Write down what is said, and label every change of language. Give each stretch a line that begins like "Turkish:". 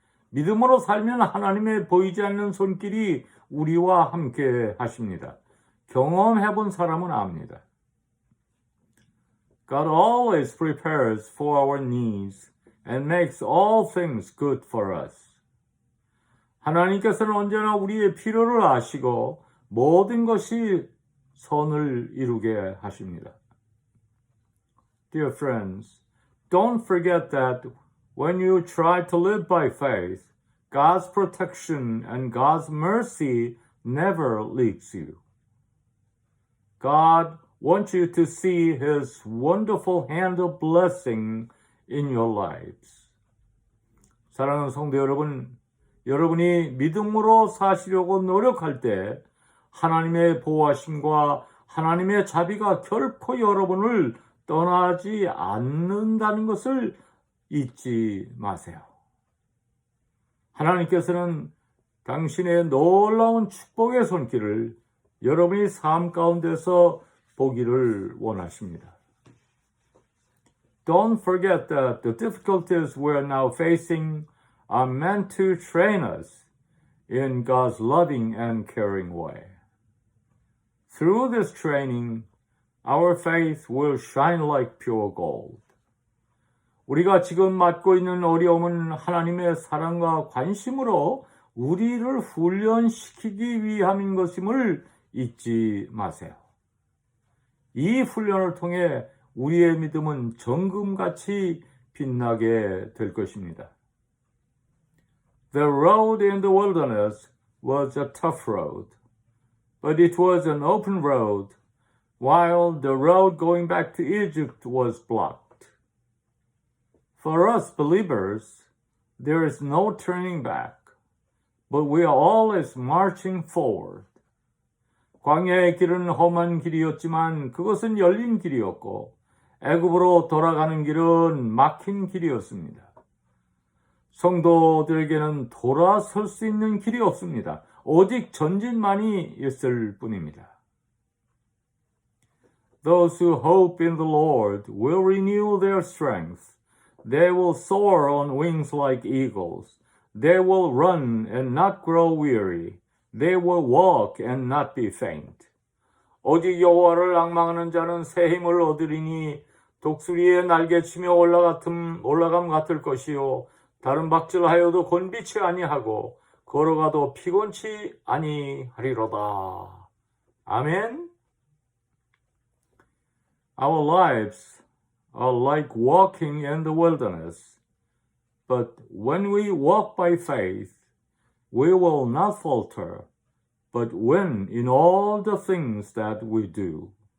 Korean: 믿음으로 살면 하나님의 보이지 않는 손길이 우리와 함께 하십니다. 경험해 본 사람은 압니다.
English: God always prepares for our needs and makes all things good for us.
Korean: 하나님께서는 언제나 우리의 필요를 아시고 모든 것이 선을 이루게 하십니다.
English: Dear friends, don't forget that when you try to live by faith, God's protection and God's mercy never leaves you. God wants you to see His wonderful hand of blessing in your lives.
Korean: 사랑하는 성도 여러분, 여러분이 믿음으로 사시려고 노력할 때 하나님의 보호하심과 하나님의 자비가 결코 여러분을 떠나지 않는다는 것을 잊지 마세요. 하나님께서는 당신의 놀라운 축복의 손길을 여러분의 삶 가운데서 보기를 원하십니다.
English: Don't forget that the difficulties we're now facing are meant to train us in God's loving and caring way. Through this training, our faith will shine like pure gold.
Korean: 우리가 지금 맞고 있는 어려움은 하나님의 사랑과 관심으로 우리를 훈련시키기 위함인 것임을 잊지 마세요. 이 훈련을 통해 우리의 믿음은 정금같이 빛나게 될 것입니다.
English: The road in the wilderness was a tough road, but it was an open road, while the road going back to Egypt was blocked. For us believers, there is no turning back, but we are always marching forward.
Korean: 광야의 길은 험한 길이었지만 그것은 열린 길이었고 애굽으로 돌아가는 길은 막힌 길이었습니다. 성도들에게는 돌아설 수 있는 길이 없습니다. 오직 전진만이 있을 뿐입니다.
English: Those who hope in the Lord will renew their strength. They will soar on wings like eagles. They will run and not grow weary. They will walk and not be faint.
Korean: 오직 여호와를 앙망하는 자는 새 힘을 얻으리니 독수리의 날개치며 올라감 같을 것이요 다른 박질하여도 곤비치 아니하고 걸어가도 피곤치 아니하리로다. 아멘.
English: Our lives are like walking in the wilderness, but when we walk by faith, we will not falter, but win in all the things that we do.